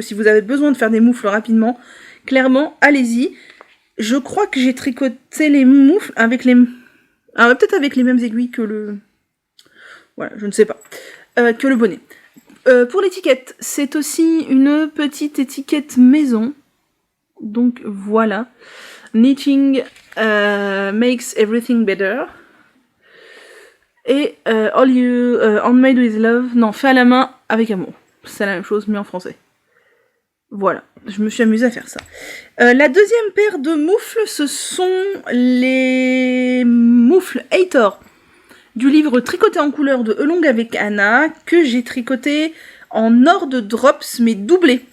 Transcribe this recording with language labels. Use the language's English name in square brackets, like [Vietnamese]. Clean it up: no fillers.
[French] Si vous avez besoin de faire des moufles rapidement, clairement, allez-y. Je crois que j'ai tricoté les moufles avec les... Ah, peut-être avec les mêmes aiguilles que le... Voilà, je ne sais pas. Que le bonnet. Pour l'étiquette, c'est aussi une petite étiquette maison. Donc voilà. [English] Knitting makes everything better. Et all you handmade with love. [French] Non, fait à la main avec amour. C'est la même chose, mais en français. Voilà, je me suis amusée à faire ça. La deuxième paire de moufles, ce sont les moufles Hathor du livre Tricoté en couleur de Elong avec Anna, que j'ai tricoté en or de drops, mais doublé.